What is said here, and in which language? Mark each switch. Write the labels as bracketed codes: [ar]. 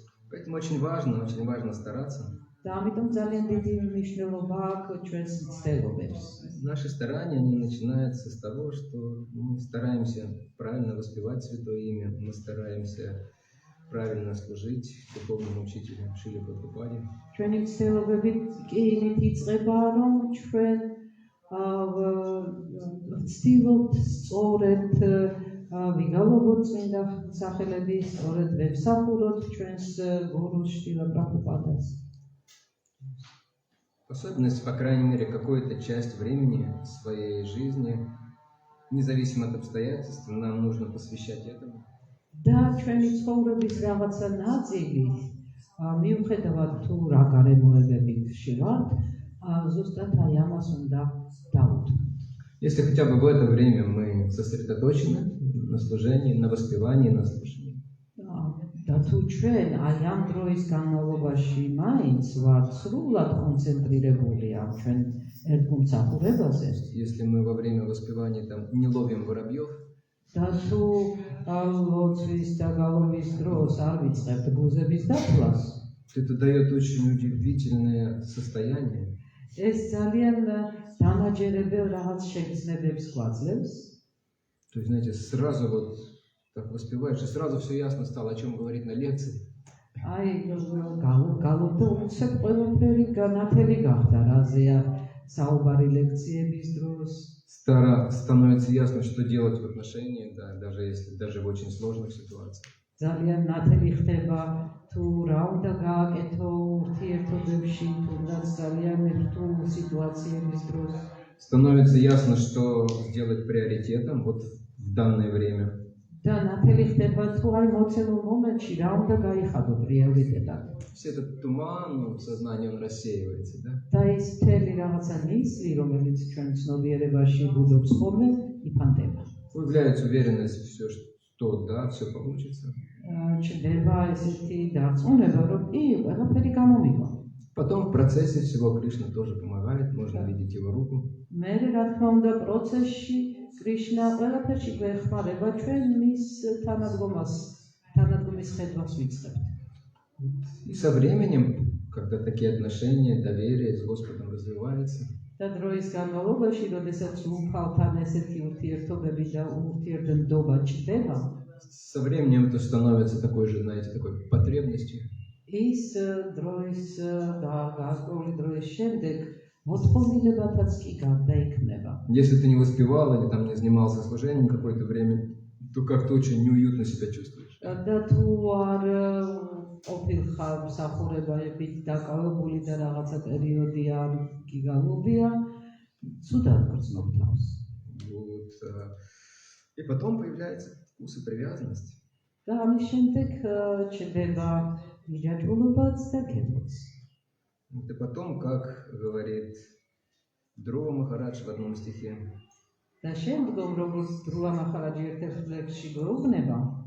[ru] Поэтому очень важно стараться. [ka] და ამიტომ ძალიან დიდი მნიშვნელობა აქვს ჩვენს მცდელობებს. [ru] Наши старания, они начинаются с того, что мы стараемся правильно воспевать Святое Имя, мы стараемся правильно служить духовному учителю Шриле Прабхупаде. [ka] ჩვენი მცდელობები კი იმით იწყება, რომ ჩვენ ვცდილობთ სწორედ ვიგალობოთ წმინდა სახელები, სწორედ ვემსახუროთ ჩვენს გურუს შრილა პრაბჰუპადას. [ru] Особенность, по крайней мере, какую-то часть времени своей жизни, независимо от обстоятельств, нам нужно посвящать этому. [ka] და ჩვენი ცხოვრების რაღაცა ნაწილი, მიუხედავად თუ რა გარემოებებით შევართ, ზუსტად აი ამას უნდა დავუთმოთ. [ru] Если хотя бы в это время мы сосредоточены на служении, на воспевании, на слушании. [ka] და თუ ჩვენ აი ამ დროის განმავლობაში მაინც ვართ სრულად კონცენტრირებული ამ ჩვენ ერთგულ მსახურებაზე, [ru] Если мы во время воспевания там не ловим воробьев, [ka] და თუ ლოცვის და გალობის დროს არ ვიწყებთ ბუზების დათვლას, [ru] то это дает очень удивительное состояние. [ka] ეს ძალიან დამაჯერებელ რაღაც შეგრძნებებს გვაძლევს. [ru] То есть, знаете, сразу вот так воспеваешь, и сразу все ясно стало, о чем говорить на лекции. [ka] აი გალობ და უცებ ყველაფერი განათელი გახდა, რაზეა საუბარი ლექციების დროს. [ru] Становится ясно, что делать в отношениях, да, даже в очень сложных ситуациях. [ka] ძალიან ნათელი ხდება თუ რა უნდა გააკეთო ურთიერთობებში, თუნდაც ძალიან რთულ სიტუაციების დროს. [ru] Становится ясно, что сделать приоритетом вот в данное время. [ka] და ნათელი ხდება თუ აი მოცემულ მომენტში რა უნდა გაიხადო პრიორიტეტად. [ru] Все этот туман в сознании, он рассеивается, да? [ka] და ის მთელი რაღაცა ნისლი, რომელიც ჩვენ ცნობიერებაში ბუდობს ხოლმე, იფანტება. [ru] Появляется уверенность, что да, все получится. [ka] ჩნდება ესეთი დარწმუნება, რომ კი, ყველაფერი გამომიგო. [ru] Потом в процессе всего Кришна тоже помогает, можно видеть его руку. [ka] მე რა თქმა უნდა პროცესში კრიშნა ყველაფერში გვეხმარება, ჩვენ მის თანადგომის ხედვას ვიწყებთ. [ru] И со временем, когда такие отношения, доверие с Господом развивается, [ka] და დროის განმავლობაში, როდესაც უფალთან ესეთი ურთიერთობები და ურთიერთობა ჭდება, [ru] со временем это становится такой же, знаете, такой потребностью. [ka] ის დროის გასწრული დროის შემდეგ მოთხოვნილებათაც კი გარდაიქმნება. [ru] Если ты не воспевал или там не занимался служением какое-то время, то как-то очень неуютно себя чувствуешь. [ka] და თუ არ ყოფილხარ მსახურებებით დაკავებული და რაღაცა პერიოდი არ გიგალობია, ცუდად გრძნობ თავს. [ru] Вот. И потом появляется вкус и привязанность. [ka] და ამის შემდეგ ჩნდება მირაჯულობაც და გემოც. [ru] Это потом, как говорит Друва Махарадж в одном стихе. [ka] და შემდგომ როგორც დრუვა მაჰარაჯი ერთ-ერთ ლექსში გვეუბნება,